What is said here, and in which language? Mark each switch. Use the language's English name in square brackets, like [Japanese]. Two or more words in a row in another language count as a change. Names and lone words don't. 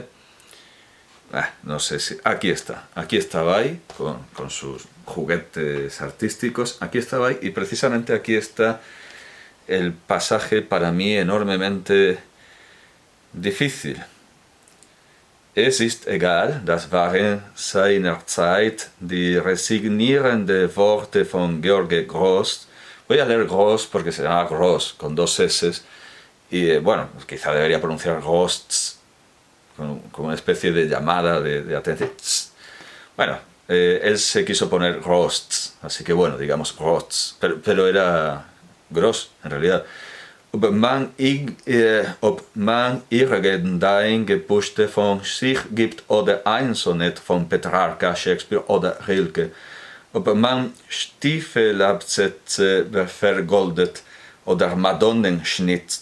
[Spanish] No sé si... Aquí está Bay con sus juguetes artísticos, aquí está Bay, y precisamente aquí está el pasaje para mí enormemente difícil. [German] Es ist egal, das waren seiner Zeit die resignierende Worte von George Grosz. [Spanish] Voy a leer Grosz porque se llama Grosz, con 2 S, y bueno, quizá debería pronunciar Grosz, como una especie de llamada de atención. Bueno, él se quiso poner Grosz, así que bueno, digamos Grosz, pero era Grosz en realidad. [German] Ob man irgendein Gepuste von sich gibt oder ein Sonett von Petrarca, Shakespeare oder Rilke, ob man Stiefelabsätze vergoldet oder Madonnen schnitzt.